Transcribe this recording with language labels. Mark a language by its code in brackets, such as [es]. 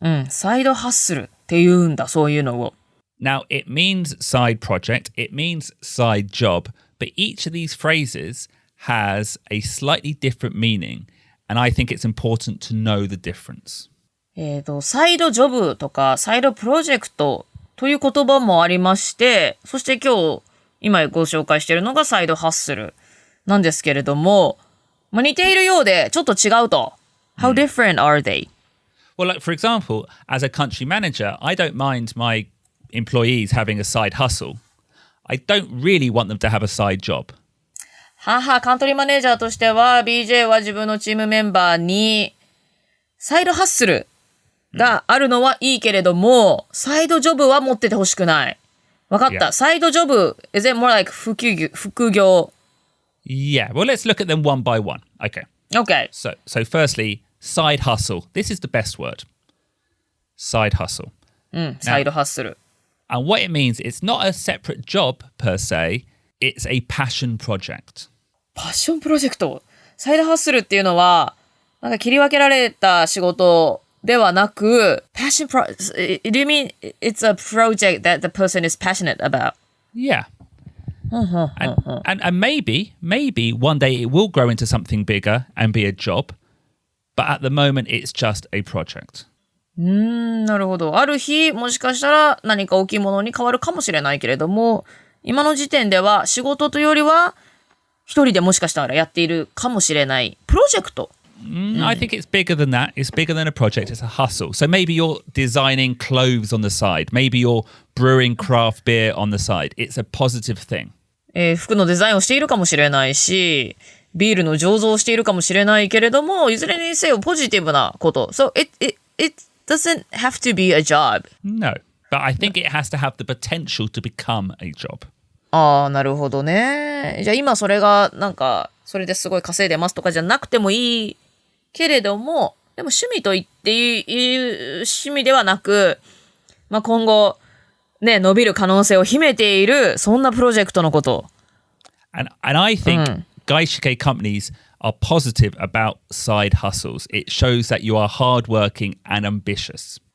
[ja] サイドハッスルって言うんだ、そういうのを。 [en] Now, it means side project, it means side job, but each of these phrases has a slightly different meaning, and I think it's important to know the difference. [ja] サイドジョブとかサイドプロジェクトという言葉もありまして、そして今ご紹介しているのがサイドハッスルなんですけれども、似ているようでちょっと違うと。 [en] How different are they? Well, like, for example, as a country manager, I don't mind my employees having a side hustle. I don't really want them to have a side job. [ja] カントリーマネージャーとしては、BJ は自分のチームメンバーに、サイドハッスルがあるのはいいけれども、サイドジョブは持っててほしくない。わかった。 [en] サイドジョブ、is it more like 副業? Yeah, well, let's look at them one by one. Okay. So firstly, side hustle. This is the best word. Side hustle. [ja] サイドハッスル。 [en] And what it means, it's not a separate job per se, it's a passion project. [ja] パッションプロジェクト。サイドハッスルっていうのは、なんか切り分けられた仕事ではなく、 [en] passion do you mean it's a project that the person is passionate about? Yeah. And maybe one day it will grow into something bigger and be a job, but at the moment it's just a project. [ja] なるほど。ある日、もしかしたら何か大きいものに変わるかもしれないけれども、今の時点では仕事というよりは、一人でもしかしたらやっているかもしれないプロジェクト。 [en] I think it's bigger than that. It's bigger than a project. It's a hustle. So maybe you're designing clothes on the side. Maybe you're brewing craft beer on the side. It's a positive thing. [ja] 服のデザインをしているかもしれないし、ビールの醸造をしているかもしれないけれども、いずれにせよポジティブなこと。 [en] So it doesn't have to be a job. No, but I think it has to have the potential to become a job. [ja] なるほどね。じゃあ今それがなんか、それですごい稼いでますとかじゃなくてもいいけれども、でも趣味と言っている趣味ではなく、まあ、今後、ね、伸びる可能性を秘めている、そんなプロジェクトのこと。 [en] And I think 外資系 companies are positive about side hustles. It shows that you are hardworking and ambitious.